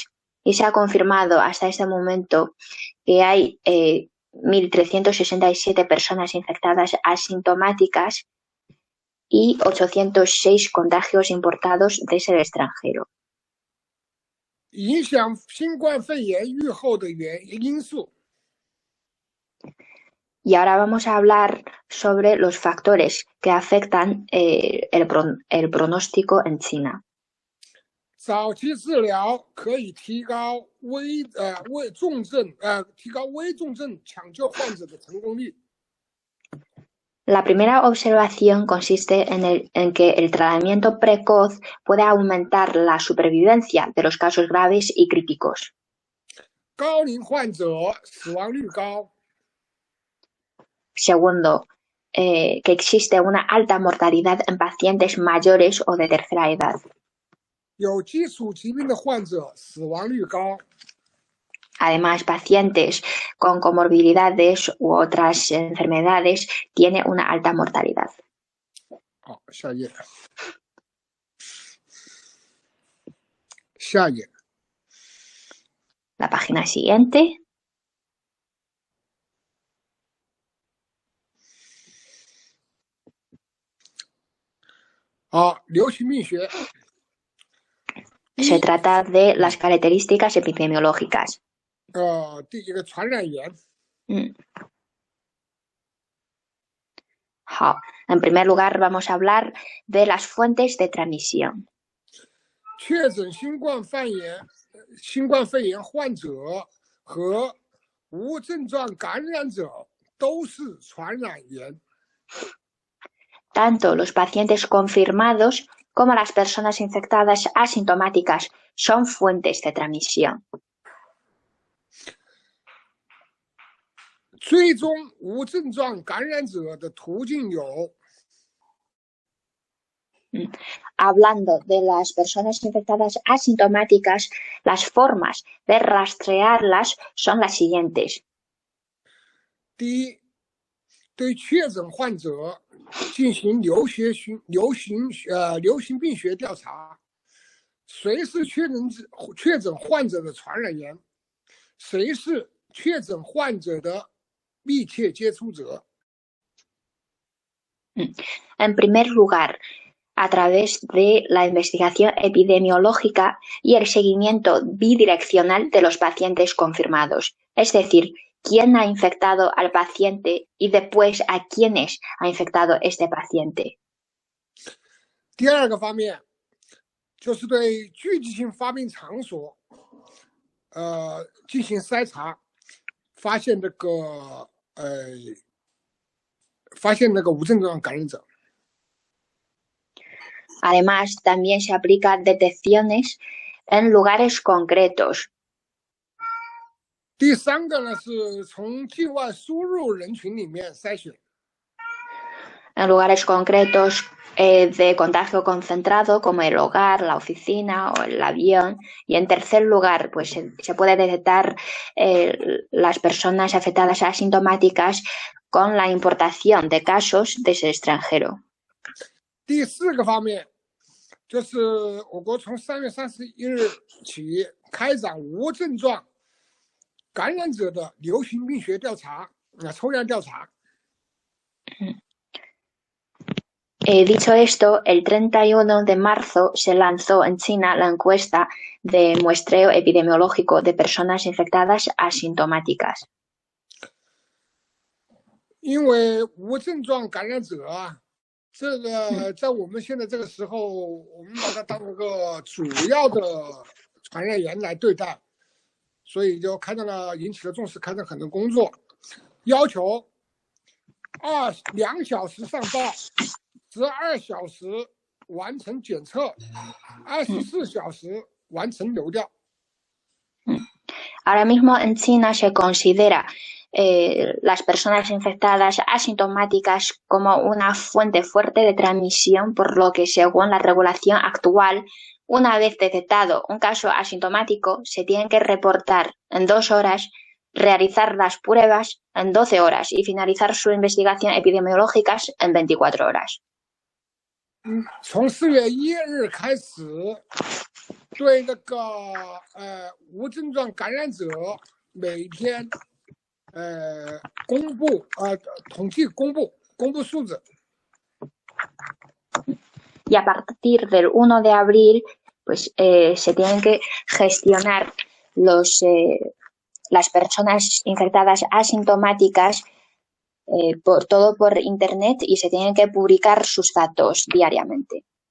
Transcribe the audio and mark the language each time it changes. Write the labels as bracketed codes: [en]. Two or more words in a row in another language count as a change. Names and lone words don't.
[es] Y se ha confirmado hasta este momento que hay 1.367 personas infectadas asintomáticas y 806 contagios importados desde el extranjero. [zh] 影响新冠肺炎预后的因素。 [es] Y ahora vamos a hablar sobre los factores que afectan el pronóstico en China. [zh] 早期治疗可以提高提高危重症抢救患者的成功率。 [es] La primera observación consiste en que el tratamiento precoz puede aumentar la supervivencia de los casos graves y críticos. [zh] 高龄患者死亡率高。 [es] Segundo, que existe una alta mortalidad en pacientes mayores o de tercera edad. [zh] 有基础疾病的患者死亡率高。 [es] Además, pacientes con comorbilidades u otras enfermedades tienen una alta mortalidad. [zh] 好，下页。下页。 [es] La página siguiente. [zh] 好，流行病学。 [es] Se trata de las características epidemiológicas. [zh] 第一个传染源。 [es] En primer lugar, vamos a hablar de las fuentes de transmisión. [zh] 确诊新冠肺炎患者和无症状感染者都是传染源。 [es] Tanto los pacientes confirmados como las personas infectadas asintomáticas son fuentes de transmisión. [zh] 追踪无症状感染者的途径有。 [es] Hablando de las personas infectadas asintomáticas, las formas de rastrearlas son las siguientes. [zh] 第一，对确诊患者进行流行病学调查，谁是确诊患者的传染源，谁是确诊患者的密切接触者。 [es] En primer lugar, a través de la investigación epidemiológica y el seguimiento bidireccional de los pacientes confirmados, es decir, quién ha infectado al paciente y después a quiénes ha infectado este paciente. [zh] 第二个方面，就是对聚集性发病场所，进行筛查，发现那个无症状感染者。 [es] Además, también se aplican detecciones en lugares concretos. [zh] 第三个呢，是从境外输入人群里面筛选。 [es] en lugares concretos de contagio concentrado, como el hogar, la oficina o el avión. Y en tercer lugar, pues se puede detectar las personas afectadas asintomáticas con la importación de casos desde el extranjero. [zh] 第4个方面就是我国从3月31日起开展无症状感染者的流行病学调查，抽样调查。 [es] Dicho esto, el 31 de marzo se lanzó en China la encuesta de muestreo epidemiológico de personas infectadas asintomáticas. [zh] 因为无症状感染者啊，这个在我们现在这个时候，我们把它当一个主要的传染源来对待，所以就开展了引起了重视，开展很多工作，要求2小时上报，12小时完成检测，24小时完成流调。 [es] Ahora mismo en China se considera las personas infectadas asintomáticas como una fuente fuerte de transmisión, por lo que según la regulación actual, una vez detectado un caso asintomático, se tienen que reportar en 2 horas, realizar las pruebas en 12 horas y finalizar su investigación epidemiológicas en 24 horas. [zh] 从4月1日开始，对那个无症状感染者每天统计公布数字。 [es] Y a partir del 1 de abril, pues se tienen que gestionar las personas infectadas asintomáticas todo por internet y se tienen que publicar sus datos diariamente.